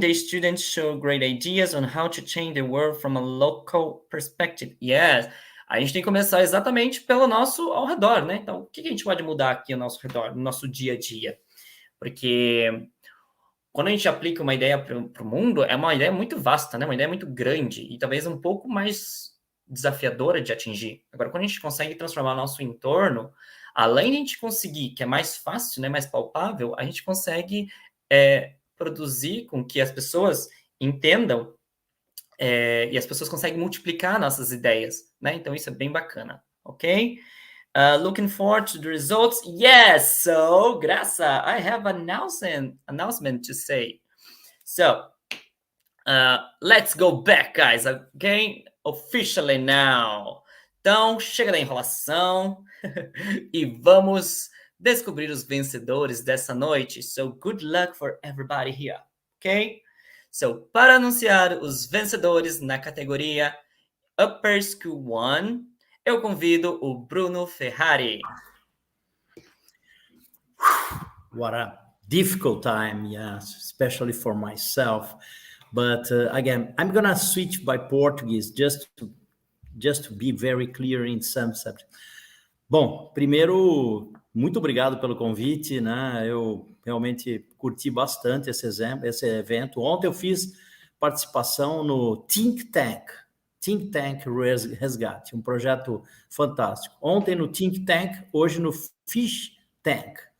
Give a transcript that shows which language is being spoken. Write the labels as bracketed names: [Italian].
[English] The students showed great ideas on how to change the world from a local perspective. Yes. [Portuguese] A gente tem que começar exatamente pelo nosso ao redor, né? Então, o que a gente pode mudar aqui ao nosso redor, no nosso dia a dia? Porque quando a gente aplica uma ideia para o mundo, é uma ideia muito vasta, né? Uma ideia muito grande e talvez um pouco mais desafiadora de atingir. Agora, quando a gente consegue transformar nosso entorno, além de a gente conseguir, que é mais fácil, né, mais palpável, a gente consegue produzir com que as pessoas entendam e as pessoas conseguem multiplicar nossas ideias, né? Então, isso é bem bacana, ok? [English] Looking forward to the results. Yes, so, Graça, I have an announcement to say. So, let's go back, guys, okay? Officially now. [Portuguese] Então, chega da enrolação e vamos descobrir os vencedores dessa noite. [English] So, good luck for everybody here, ok? [Portuguese] So, para anunciar os vencedores na categoria Upper School 1, eu convido o Bruno Ferrari. [English] What a difficult time, yes, especially for myself. But again, I'm gonna switch by Portuguese just to be very clear in some subject. [Portuguese] Bom, primeiro, muito obrigado pelo convite, né? Eu realmente curti bastante esse evento. Ontem eu fiz participação no Think Tank Resgate, um projeto fantástico. Ontem no Think Tank, hoje no Fish Tank.